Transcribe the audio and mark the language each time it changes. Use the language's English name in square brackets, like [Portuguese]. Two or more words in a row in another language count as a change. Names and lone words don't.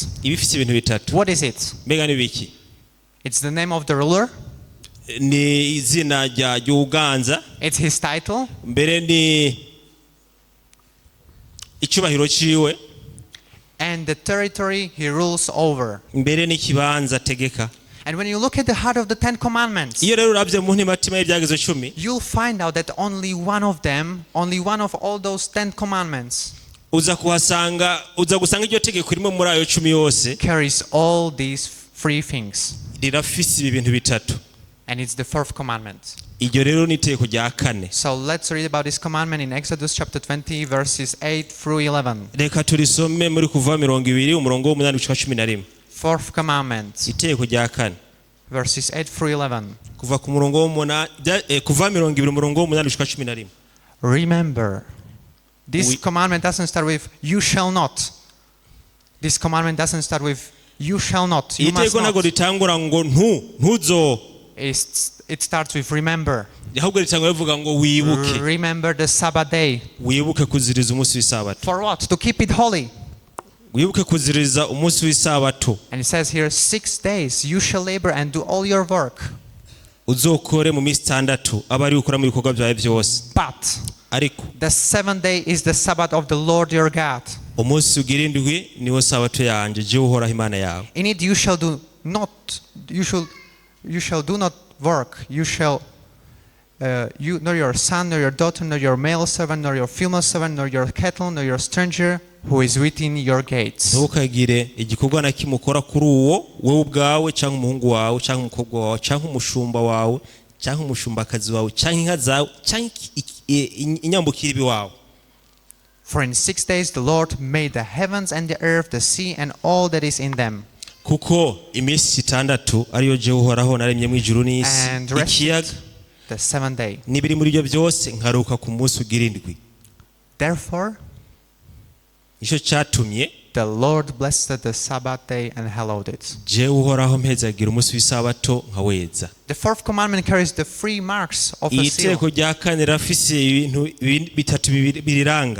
[Rundi] iba ifite ibintu bitatu. [English] What is it? [Rundi] Mbega ni biki? [English] It's the name of the ruler, [Rundi] Ni izina ry'uganza, [English] it's his title, [Rundi] mbere ni icyubahiro ciwe, [English] and the territory he rules over. [Rundi] mbere n'ikibanza ategeka. [English] And when you look at the heart of the 10 commandments, [Rundi] Iyo rero urabye mu ntimatima y'ibyagezo 10, [English] you'll find out that only one of all those 10 commandments [Rundi] uza gusanga iryo tegeko rimwe muri ayo 10 yose [English] carries all these 3 things. [Rundi] rirafise ibi bintu bitatu. [English] And it's the 4th commandment. [Rundi] Iryo rero ni itegeko rya 4. [English] So let's read about this commandment in Exodus chapter 20 verses 8 through 11. [Rundi] Reka turisome muri kuva 20 umurongo w'8 gushika 11. [English] 4th commandment, [Rundi] Itegeko rya 4 [English] verses 8 through 11. [Rundi] kuva ku murongo kuva 20 umurongo w'8 gushika 11. [English] Remember, this We- commandment doesn't start with "you shall not." This commandment doesn't start with "you shall not." You must [Rundi] Itegeko ntago [English] not. [Rundi] ritangura ngo ntuzo, [English] It starts with "remember." [Rundi] ahubwo ritangura rivuga ngo wibuke. [English] Remember the Sabbath day. [Rundi] Wibuke kuziriza umunsi w'isabato. [English] For what? To keep it holy. [Rundi] Wibuke kuziriza umunsi w'isabato. [English] And it says here, 6 days you shall labor and do all your work. [Rundi] Uzokore mu minsi 6 aba ari gukora mu bikorwa byawe byose. [English] But [Rundi] Ariko [English] the 7th day is the Sabbath of the Lord your God. [Rundi] umunsi ugira indwi niwo sabato yanjye je uhoraho Imana yawe. [English] In it you shall do not work. You shall you nor your son nor your daughter nor your male servant nor your female servant nor your cattle nor your stranger who is within your gates. [Rundi] Ntukagire igikorwa na kimwe ukora kuri uwo wowe ubwawe cyangwa umuhungu wawe cyangwa umukobwa wawe cyangwa umushumba wawe cyangwa umushumba-kazi wawe cyangwa inka zawe cyangwa inyambukira iwawe. [English] For in 6 days the Lord made the heavens and the earth, the sea and all that is in them. [Rundi] Kuko iminsi 6 ariyo jewe uhoraho naremye mu ijuru n'isi, [English] And rested [Rundi] ikiyaga [English] the 7th day. [Rundi] n'ibiri muri byo byose nkaruka ku munsi ugira indwi. [English] Therefore [Rundi] Nicyo cyatumye [English] the Lord blessed the Sabbath day and hallowed it. [Rundi] jewe uhoraho mpezagira umunsi w'isabato nkaweza. [English] The fourth commandment carries the 3 marks of a seal. [Rundi] Itegeko rya kane rafise ibintu bitatu biriranga.